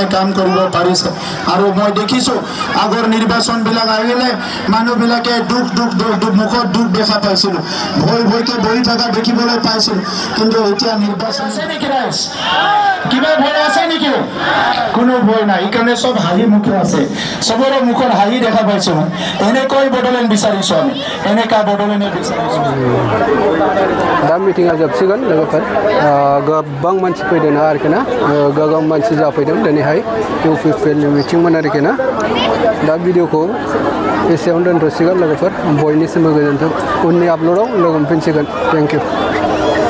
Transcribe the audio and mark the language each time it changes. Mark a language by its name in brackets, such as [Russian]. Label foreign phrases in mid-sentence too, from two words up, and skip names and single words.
[Assamese] কাম কৰিব পাৰিছে আৰু মই দেখিছো আগৰ নিৰ্বাচন বিলাক আহিলে মানুহবিলাকে দুখ মুখত দুখ দেখা পাইছিল ভয়কে বহি থকা দেখিবলৈ পাইছিল কিন্তু এতিয়া নিৰ্বাচন আছে নেকি ৰাইজ কিবা ভয় আছে নেকি কোনো ভয় নাই এইকাৰণে সব হাঁহি মুখে আছে সবৰে মুখৰ হাঁহি দেখা পাইছো এনেকৈ বড়োলেণ্ড বিচাৰিছো আমি এনেকা বড়োলেণ্ড বিচাৰিছো [Bodo] दा मिटिंआ जोबसिगोन लोगोफोर गोबां मानसि फैदों आरोखि ना गोबां मानसि जाफैदों दिनैहाय UPPL नि मिटिंमोन आरोखि ना दा भिडिअखौ एसेयावनो दोनथ'सिगोन लोगोफोर बयनिसिमबो गोजोन्थों उननि आपल'डआव लोगो मोनफिनसिगोन [English] thank you